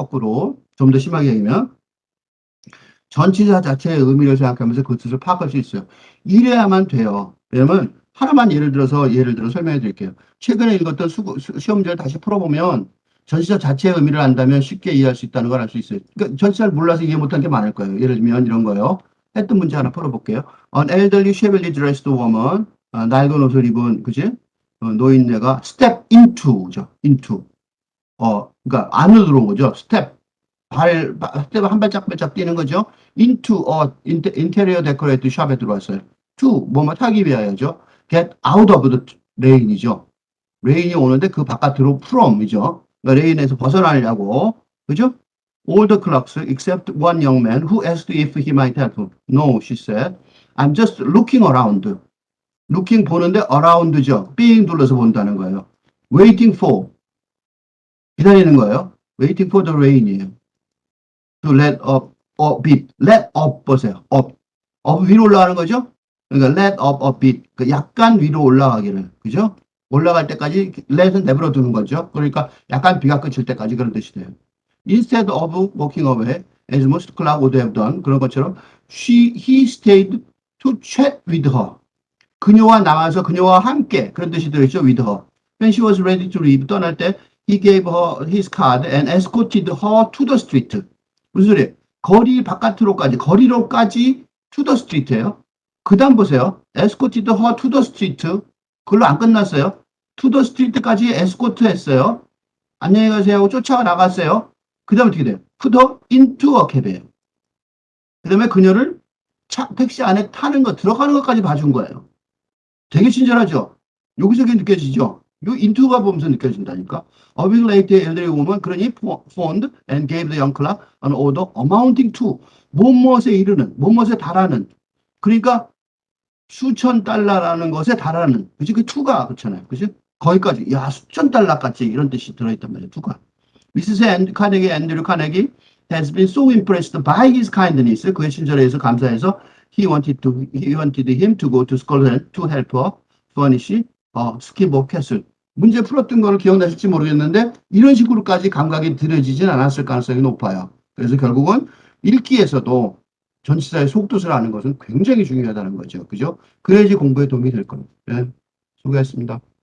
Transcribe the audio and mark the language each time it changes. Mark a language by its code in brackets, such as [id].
[ko] 거꾸로 좀 더 심하게 얘기하면 전치사 자체의 의미를 생각하면서 그 뜻을 파악할 수 있어요. 이래야만 돼요. 왜냐면 하나만 예를 들어서 설명해 드릴게요. 최근에 읽었던 시험지를 다시 풀어보면 전치사 자체의 의미를 안다면 쉽게 이해할 수 있다는 걸 알 수 있어요. 그러니까 전치사를 몰라서 이해 못한 게 많을 거예요. 예를 들면 이런 거요. 했던 문제 하나 풀어볼게요. [en] An elderly shabbily dressed woman, [ko] 낡은 옷을 입은 그지? 노인네가 [en] step into [ko] 죠. [en] into. [ko] 그러니까 안으로 들어온 거죠. step 한 발짝 뛰는 거죠. [en] into interior decorated shop에 [ko] 들어왔어요. to 뭐뭐 타기 위하여죠. [en] get out of the rain이죠. [ko] 레인이 오는데 그 바깥으로 from이죠. 그러니까 레인에서 벗어나려고. 그죠? [en] All the clerks except one young man who asked if he might help. No, she said. I'm just looking around. looking [ko] 보는데 around죠. being 둘러서 본다는 거예요. [en] waiting for [ko] 기다리는 거예요. [en] waiting for the rain이에요. to let up a bit. let up [ko] 보세요. up 위로 올라가는 거죠. [en] 그러니까 let up a bit. [ko] 약간 위로 올라가기를. 그죠? 올라갈 때까지 let은 내버려 두는 거죠. 그러니까 약간 비가 그칠 때까지 그런 뜻이 돼요. [en] Instead of walking away, as most clerks would have done, [ko] 그런 것처럼 [en] he stayed to chat with her. [ko] 그녀와 함께 그런 뜻이 들어있죠. [en] with her. When she was ready to leave, [ko] 떠날 때 [en] he gave her his card and escorted her to the street. [ko] 무슨 소리예요? 거리로까지 [en] to the street예요. [ko] 그 다음 보세요. [en] escorted her to the street. [ko] 그걸로 안 끝났어요. [en] to the street까지 escort [ko] 했어요. 안녕히 가세요 하고 쫓아가 나갔어요. 그 다음 어떻게 돼요? [en] put her into a cab이에요. [ko] 그 다음에 그녀를 택시 안에 들어가는 것까지 봐준 거예요. 되게 친절하죠? 여기서 그게 느껴지죠? 요 into가 보면서 느껴진다니까. [en] A week later, elderly woman, [ko] 그러니 [en] phoned and gave the young clerk an order amounting to [ko] 무엇에 이르는, 무엇에 달하는. 그러니까 수천 달러라는 것에 달하는. 그지? 그 to가 그렇잖아요. 그지? 거기까지. 야, 수천 달러까지 이런 뜻이 들어있단 말이에요. [en] to가. Mrs. Carnegie, Andrew Carnegie has been so impressed by his kindness. [ko] 그의 친절에서 감사해서 [en] he wanted him to go to Scotland to help her furnish skipboard castle. [ko] 문제 풀었던 거를 기억나실지 모르겠는데 이런 식으로까지 감각이 들여지진 않았을 가능성이 높아요. 그래서 결국은 읽기에서도 전치사의 속뜻을 아는 것은 굉장히 중요하다는 거죠. 그죠? 그래야지 공부에 도움이 될 겁니다. 네, 수고했습니다.